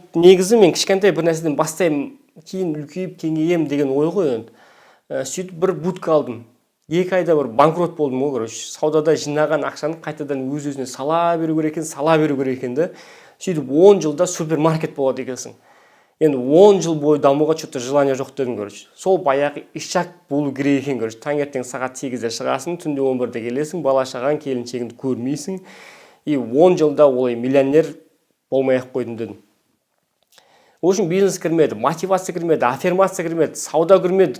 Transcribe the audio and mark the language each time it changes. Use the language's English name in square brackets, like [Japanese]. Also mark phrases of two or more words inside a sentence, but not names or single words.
[Kazakh] Негізі мен кішкентай бір нәрседен бастаймын, кейін үлкейіп кеңейем деген ой ғой. Сөйтіп бір будка алдым. 2 айда бір банкрот болдым ғой. Саудада жинаған ақшаны қайтадан өз-өзіне сала беру керек екен де. Сөйтіп 10 жылда супермаркет болады екенсің. Енді 10 жыл бойы дамуға [Russian] что-то желание [Kazakh] жоқ дедім. Сол баяғы ишак болу керек екен. Таңертең сағат 8-де шығасың, түнде 11-де келесің, бала шаған келіншегіңді көрмейсің. И 10 жылда олай миллионер болмай-ақ қойдым дедім. [Russian] В общем, [Kazakh] бизнес кірмеді, мотивация кірмеді, аффирмация кірмеді, сауда кірмеді.